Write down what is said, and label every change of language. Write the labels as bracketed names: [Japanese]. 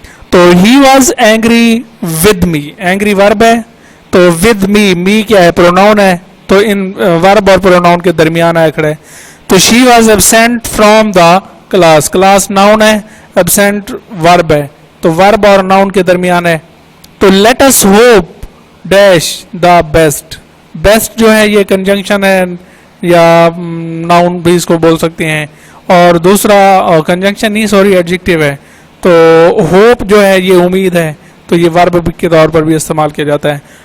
[English] تو he was angry with me، angry verb ہے، تو with me کیا ہے؟ pronoun ہے. [Urdu] تو ان verb اور pronoun کے درمیان آیا کھڑا ہے. [English] تو she was absent from the class، class noun ہے، absent verb ہے، تو verb اور noun کے درمیان ہے. تو let us hope dash the best. [Urdu] best جو ہے یہ conjunction ہے یا noun بھی اس کو بول سکتے ہیں، اور دوسرا conjunction نہیں سوری adjective ہے. تو hope جو ہے یہ امید ہے، تو یہ verb کے طور پر بھی استعمال کیا جاتا ہے.